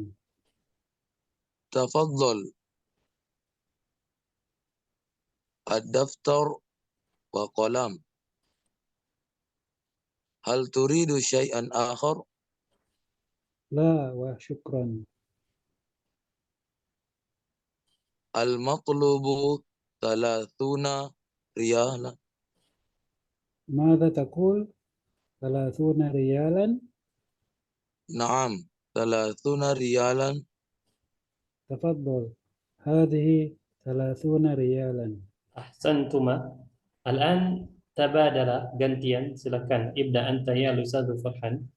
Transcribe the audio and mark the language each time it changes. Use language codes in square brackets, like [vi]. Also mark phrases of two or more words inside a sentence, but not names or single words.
[ar] تفضل الدفتر وقلم. هل تريد شيئا آخر? لا وشكرا. المطلوب ثلاثون ريالا. ماذا تقول؟ 30 ريالا. نعم، ثلاثون ريالا. تفضل. هذه 30 ريالا. أحسنتما. الآن تبادلا [id] gantian silakan [ar] ibda anta ya Lusadu Farhan.